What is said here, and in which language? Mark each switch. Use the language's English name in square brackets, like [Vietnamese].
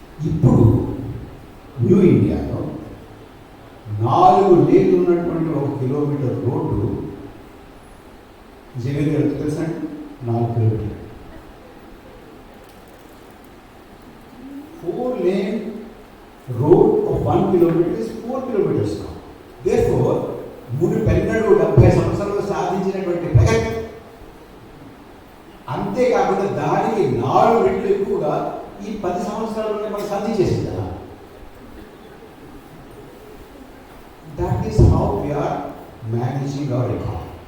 [Telugu] ఇప్పుడు న్యూ ఇండియాలో 4 లేన్లు ఉన్నటువంటి 1 కిలోమీటర్ రోడ్డు జగన్ ఎంత తెలుసా అండి? 4 కిలోమీటర్లు. [English] 4 lane road of 1 kilometer is 4 kilometers now. [Telugu] Therefore, పెన్నడు 70 సంవత్సరాలు సాధించినటువంటి ప్రగతి, అంతేకాకుండా దానికి 4 రెట్లు ఎక్కువగా ఈ 10 సంవత్సరాల్లోనే మనం సాధించేసింది కదా. [English] That is how we are managing our economy.